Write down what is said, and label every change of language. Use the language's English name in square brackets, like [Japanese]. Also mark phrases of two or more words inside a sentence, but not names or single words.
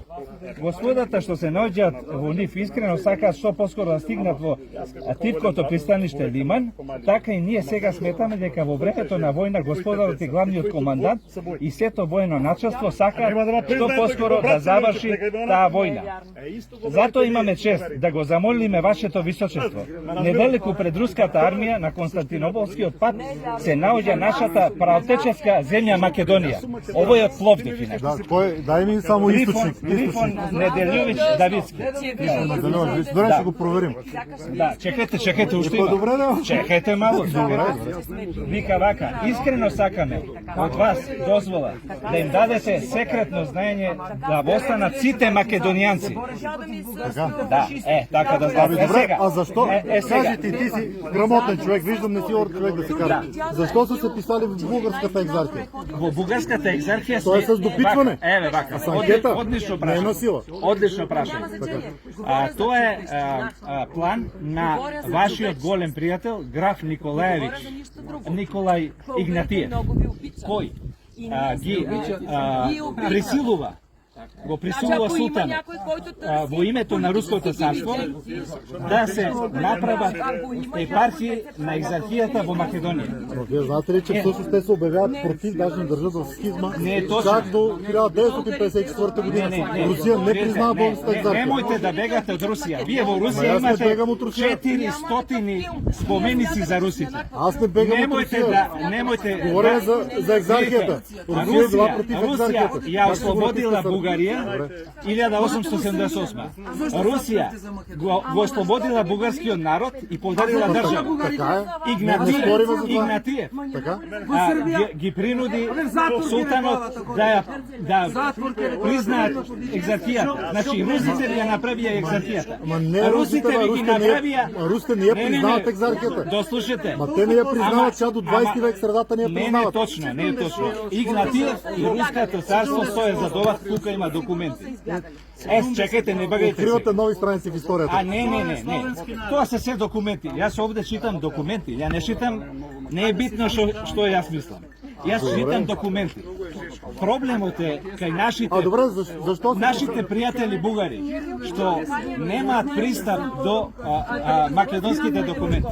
[Macedonian] Господата што се наоѓаат во нив искрено сакаат што поскоро да стигнат во тивкото пристаниште Лиман, така и ние сега сметаме дека во времето на војна господарот и главниот командант и сето воено началство сакаат што поскоро да заврши таа војна. Затоа имаме чест да го замолиме вашето височество. Недалеку пред руската армија на Константинополскиот пат се наоѓа нашата праотеческа земја Македонија. Овој е Пловдив инаку. Да, [Bulgarian] кой, дай ми само източник. Трифон Неделјовиќ Давицки. Добре, ще го проверим. Да, [Macedonian] чекайте, уште има. Добре, да. Чекайте малку. Вика вака, искрено сакаме од вас дозвола да им дадете секретно знаење да останат сите македонијанци. Така? Да, така да знаете. [Bulgarian] Добре, а защо? Сега. Кажи ти си грамотен човек, виждам не си орд човек да се кара. Защо са се писали в българската екзархия? [Macedonian] Во бугарската екзархија [Bulgarian] Тоа е с допитване. [Macedonian] Еве вака. [Bulgarian] С анкета. [Macedonian] Одлично Не е на прашање. сила. Одлично прашање. Тоа е план на вашиот голем пријател граф Николај Игнатиев, кој ги присилува го присилува султан во името на Руското царство да се направат епархии на екзархијата во Македонија. [Bulgarian] Но вие знаете ли, че всъщност те се обявяват против, даже не държат в схизма, [Macedonian] Не е точно. [Bulgarian] чак до 1954 година. Русия не признава българската екзархия. [Macedonian] Немојте да бегате од Русија. Вие во Ма Русија јас не имате бегам од Русија. 400 споменици за русите. [Bulgarian] Аз не бегам от [Macedonian] Немојте [Bulgarian] Русия. [Macedonian] Немојте [Bulgarian] Говоря за екзархията. Русия е била против [Macedonian] Русија [Bulgarian] екзархията. [Macedonian] ја ослободила Бугарија 1878. Русија го ослободила бугарскиот народ и подарила држава. Така е. Игнатиев, [Bulgarian] Не спориме за това. [Macedonian] Игнатиев Така? ги принуди султанот да признаат екзархијата. Значи русите ја направија екзархијата. Ма не русите, ви ги направија. [Bulgarian] русите не я признават екзархията. [Macedonian] Дослушате. [Bulgarian] Ма те не я признават, че до 20 век средата не я [Macedonian] Не е [Bulgarian] признават. [Macedonian] точно, не е точно. [Bulgarian] Игнатиев и Руското царство стоje за това, [Macedonian] тука има документи. [Bulgarian] Чекайте, не бъгайте се. Откривате нови страници в историята. Не. [Macedonian] Тоа се се документи. Јас овде читам документи. Ја не читам, не е битно што јас мислам. Јас читам документи. Проблемот е кај [Bulgarian] А добре, защо се... [Macedonian] нашите пријатели бугари што немаат пристап до македонските документи.